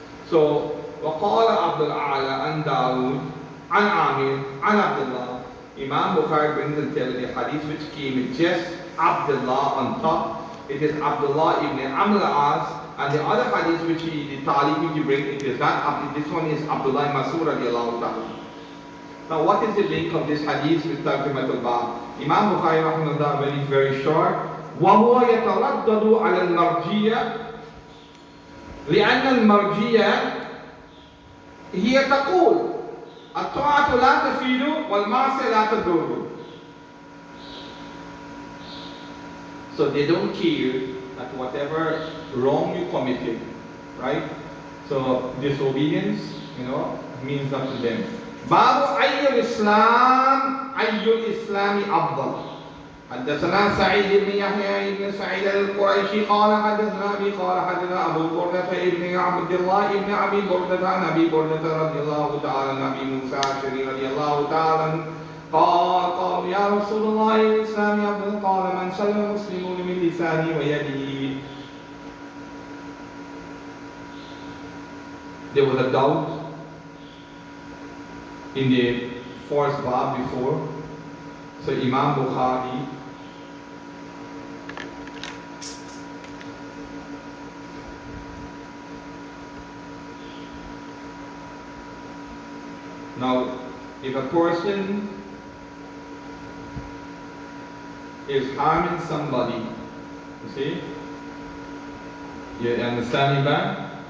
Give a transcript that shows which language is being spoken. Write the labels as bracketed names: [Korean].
[Arabic] So, وقال عبد الأعلى عن داود عن عامر عن عبد الله. [English] Imam Bukhari brings and tells the hadith which came with just Abdullah on top. It is Abdullah ibn Amr al-As, and the other hadith which the Tariq which he brings, it is that this one is Abdullah Mas'ud radiallahu ta'ala. Now what is the link of this hadith with Tarjumat al-Bab? Imam Bukhari rahimahullah is very short. [Arabic] وهو يتردد على المرجية لأن المرجية هي تقول الطاعة لا تفيد والمعصية لا تضر. [English] So they don't care that whatever wrong you committed, right? So disobedience, means up to them. [Arabic] باب أي الإسلام أفضل. حدثنا سعيد بن يحيى بن سعيد القريشي قال حدثنا أبي قال حدثنا أبو بردة بن عبد الله بن أبي بردة عن أبي بردة رضي الله تعالى عن أبي موسى الأشعري رضي الله تعالى قال يا رسول الله الإسلام أفضل قال من سلم المسلمون من لسانه ويده. [English] There was a doubt in the first bab before. So Imam Bukhari now if a person is harming somebody, you see, you understand me back?